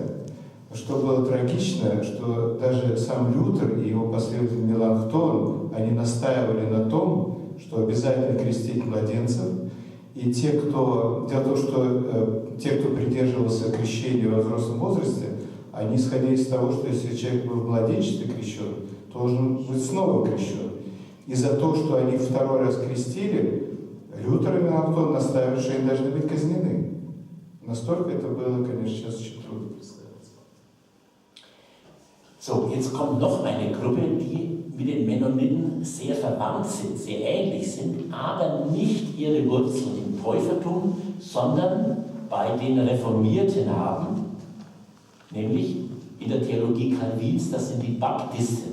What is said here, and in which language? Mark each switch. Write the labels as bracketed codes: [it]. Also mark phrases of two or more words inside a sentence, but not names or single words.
[ru] Но что было трагично, что даже сам Лютер и его последователь Меланхтон, они настаивали на том, что обязательно крестить младенцев, и дело в том, что те, кто придерживался крещения во взрослом возрасте, они исходили из того, что если человек был в младенчестве крещен, то должен быть снова крещен. И за то, что они второй раз крестили, Лютер и Меланхтон настаивали, что они должны быть казнены. Настолько это было, конечно, сейчас очень трудно представить. [de] So, jetzt kommt noch eine Gruppe, die mit den Mennoniten sehr verwandt sind, sehr ähnlich sind, aber nicht ihre Wurzeln im Täufertum, sondern bei den Reformierten haben, nämlich in der Theologie Calvins, das sind die Baptisten.